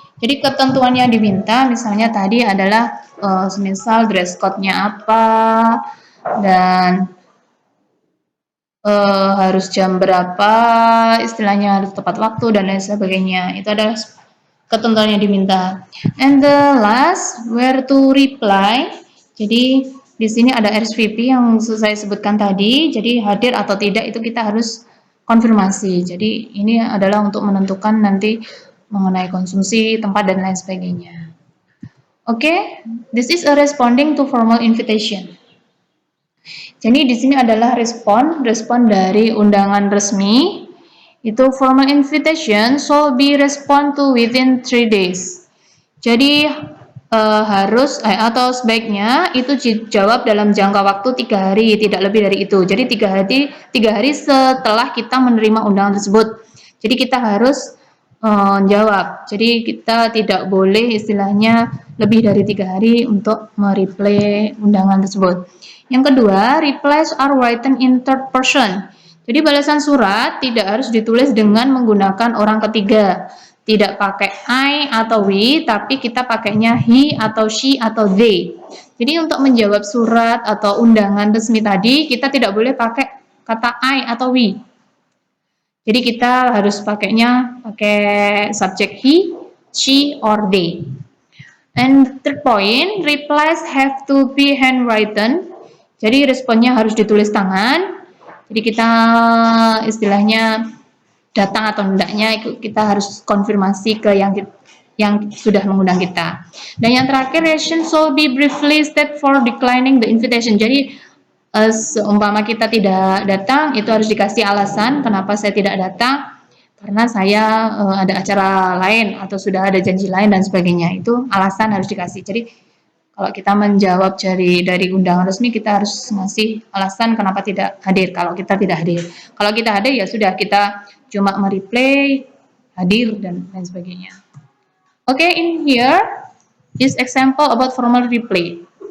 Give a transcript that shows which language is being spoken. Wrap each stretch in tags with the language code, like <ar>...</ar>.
<id>Jadi ketentuan yang diminta, misalnya tadi adalah semisal dress code-nya apa, dan harus jam berapa, istilahnya harus tepat waktu, dan lain sebagainya. Itu adalah ketentuan yang diminta.</id> <en>And the last, where to reply.</en> <id>Jadi di sini ada RSVP yang saya sebutkan tadi. Jadi hadir atau tidak itu kita harus konfirmasi. Jadi ini adalah untuk menentukan nanti mengenai konsumsi, tempat, dan lain sebagainya.</id> <en>Oke, this is a responding to formal invitation.</en> <id>Jadi di sini adalah respon dari undangan resmi.</id> <en>Itu formal invitation shall be respond to within 3 days.</en> <id>Jadi harus atau sebaiknya itu dijawab dalam jangka waktu 3 hari, tidak lebih dari itu. Jadi 3 hari setelah kita menerima undangan tersebut. Jadi kita harus jawab. Jadi kita tidak boleh istilahnya lebih dari 3 hari untuk mereply undangan tersebut. Yang kedua,</id> <en>replies are written in third person.</en> <id>Jadi balasan surat tidak harus ditulis dengan menggunakan orang ketiga. Tidak pakai I atau we, tapi kita pakainya he atau she atau they. Jadi untuk menjawab surat atau undangan resmi tadi, kita tidak boleh pakai kata I atau we. Jadi kita harus pakai subjek he, she, or they.</id> <en>And third point, replies have to be handwritten.</en> <id>Jadi responnya harus ditulis tangan. Jadi kita istilahnya datang atau tidaknya kita harus konfirmasi ke yang sudah mengundang kita. Dan yang terakhir,</id> <en>reason shall be briefly state for declining the invitation.</en> <id>Jadi seumpama kita tidak datang, itu harus dikasih alasan kenapa saya tidak datang, karena saya ada acara lain atau sudah ada janji lain dan sebagainya. Itu alasan harus dikasih. Jadi kalau kita menjawab dari undangan resmi, kita harus ngasih alasan kenapa tidak hadir. Kalau kita tidak hadir, kalau kita hadir ya sudah, kita cuma mereplay hadir dan lain sebagainya.</id> <en>Oke, in here is example about formal reply.</en>